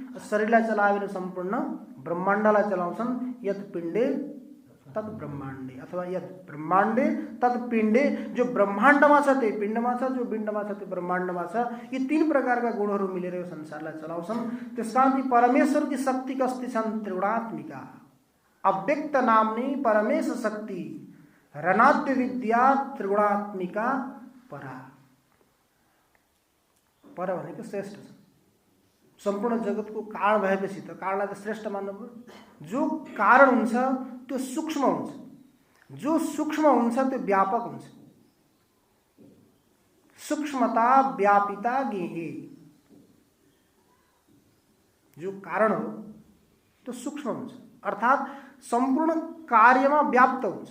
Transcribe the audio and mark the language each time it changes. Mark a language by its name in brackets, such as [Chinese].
[Nepali] शरीरलाई चलायो भने सम्पूर्ण ब्रह्माण्डलाई चलाउँछन्। [Sanskrit] यत् पिण्डे तत् ब्रह्माण्डे, अथवा यत् ब्रह्माण्डे तत् पिण्डे, [Nepali] जो ब्रह्माण्डमा छ त्यही पिण्डमा छ, जो पिण्डमा छ त्यो ब्रह्माण्डमा छ। यी तीन प्रकारका गुणहरू मिलेर यो संसारलाई चलाउँछन्। त्यसकारण परमेश्वरकी शक्ति कस्ती छन्? [Sanskrit] त्रिगुणात्मिका, अव्यक्त नाम्नी परमेश शक्ति, रणाद्य विद्या त्रिगुणात्मिका परा। [Nepali] पर भनेको श्रेष्ठ छ। सम्पूर्ण जगतको कारण भएपछि त कारणलाई त श्रेष्ठ मान्नु पर्यो। जो कारण हुन्छ त्यो सूक्ष्म हुन्छ, जो सूक्ष्म हुन्छ त्यो व्यापक हुन्छ। [Sanskrit] सूक्ष्मता व्यापिता गेहे, [Nepali] जो कारण हो त्यो सूक्ष्म हुन्छ, अर्थात् सम्पूर्ण कार्यमा व्याप्त हुन्छ।